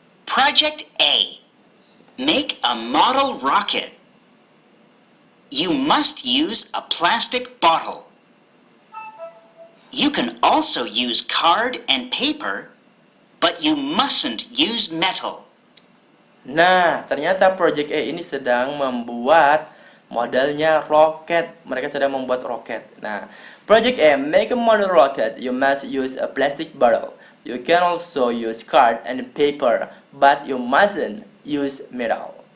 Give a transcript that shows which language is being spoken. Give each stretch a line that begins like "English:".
English: Project A. Make a model rocket. You must use a plastic bottle. You can also use card and paper, but you mustn't use metal.
Indonesian: Nah, ternyata Project A ini sedang membuat modelnya roket. Mereka sedang membuat roket.
English: Nah, Project A, make a model rocket. You must use a plastic bottle. You can also use card and paper, but you mustn't use metal.